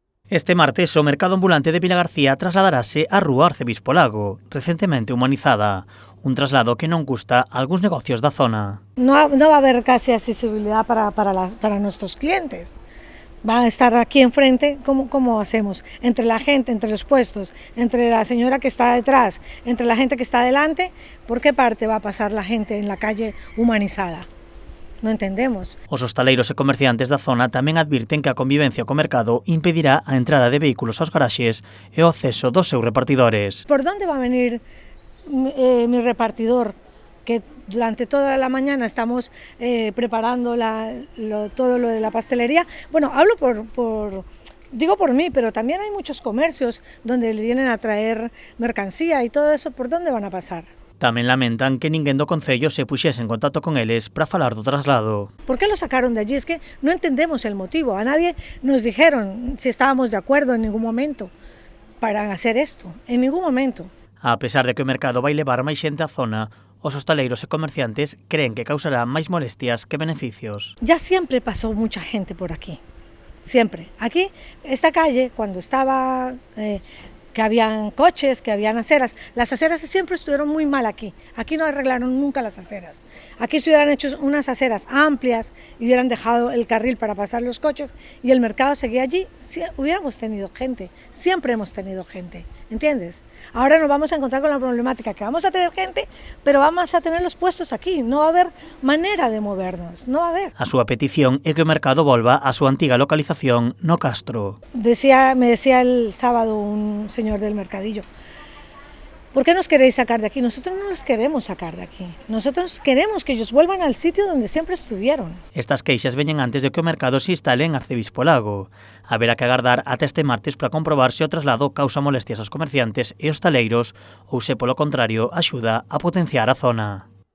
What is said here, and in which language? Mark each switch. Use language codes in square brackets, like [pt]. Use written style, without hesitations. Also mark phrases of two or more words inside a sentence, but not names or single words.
[gl] Este martes o mercado ambulante de Vilagarcía trasladarase á Rúa Arcebispo Lago, recentemente humanizada. Un traslado que non gusta a algúns negocios da zona. [es] No va a haber casi accesibilidad para nuestros clientes. Van a estar aquí enfrente, ¿cómo hacemos? Entre la gente, entre los puestos, entre la señora que está detrás, entre la gente que está delante, ¿por qué parte va a pasar la gente en la calle humanizada? [gl] Non entendemos. Os hostaleiros e comerciantes da zona tamén advirten que a convivencia co mercado impedirá a entrada de vehículos aos garaxes e o acceso dos seus repartidores. [es] Por onde va a venir mi repartidor? Que durante toda la mañana estamos preparando todo lo de la pastelería. Bueno, hablo digo por mí, pero también hay muchos comercios donde le vienen a traer mercancía y todo eso. ¿Por dónde van a pasar? [gl] Tamén lamentan que ninguén do Concello se puxese en contacto con eles para falar do traslado. [es] ¿Por qué lo sacaron de allí? Es que no entendemos el motivo. A nadie nos dijeron si estábamos de acuerdo en ningún momento para hacer esto, en ningún momento. [gl] A pesar de que o mercado vai levar máis xente á zona, os hostaleiros e comerciantes creen que causará máis molestias que beneficios. [es] Ya siempre pasó mucha gente por aquí, siempre. Aquí, esta calle, cuando estaba... que habían coches, que habían aceras. Las aceras siempre estuvieron muy mal aquí. Aquí no arreglaron nunca las aceras. Aquí se hubieran hecho unas aceras amplias y hubieran dejado el carril para pasar los coches y el mercado seguía allí. Sí, hubiéramos tenido gente, siempre hemos tenido gente, ¿entiendes? Ahora nos vamos a encontrar con la problemática que vamos a tener gente, pero vamos a tener los puestos aquí. No va a haber manera de movernos, no va a haber. [gl] A súa petición é que o mercado volva á súa antiga localización no Castro. [es] Me decía el sábado un señor del mercadillo, ¿por qué nos queréis sacar de aquí? Nosotros no los queremos sacar de aquí, nosotros queremos que ellos vuelvan al sitio donde siempre estuvieron. [gl] Estas queixas veñen antes de que o mercado se instale en Arcebispo Lago. Haberá que agardar ata este martes para comprobar se o traslado causa molestias aos comerciantes e hostaleiros ou se, polo contrario, axuda a potenciar a zona.